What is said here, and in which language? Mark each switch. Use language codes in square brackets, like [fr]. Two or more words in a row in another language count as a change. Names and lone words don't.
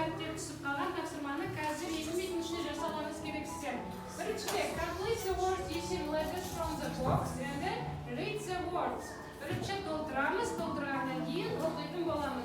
[kk] түсіп қалған тапсырманы қазір екінші жасауыңыз керек сіздер. Біріншіден, [en] complete the words using letters from the box and then read the words. [kk] Бірінші толтырамыз, толтырғаннан кейін оқитын боламыз.